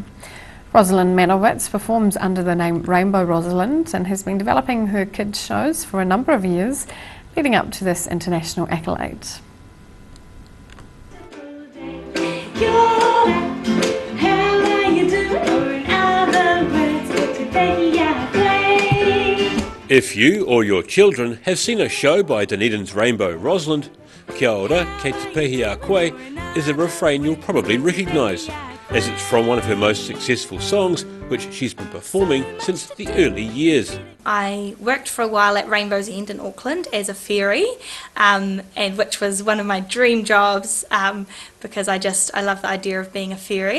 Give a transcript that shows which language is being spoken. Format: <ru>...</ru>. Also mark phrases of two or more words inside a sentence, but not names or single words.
<en>Rosalind Manowitz performs under the name Rainbow Rosalind and has been developing her kids' shows for a number of years, leading up to this international accolade. If you or your children have seen a show by Dunedin's Rainbow Rosalind,</en> <mi>Kia ora, kei te pehi a koe</mi> <en>is a refrain you'll probably recognise, as it's from one of her most successful songs, which she's been performing since the early years. I worked for a while at Rainbow's End in Auckland as a fairy, and which was one of my dream jobs because I love the idea of being a fairy.</en>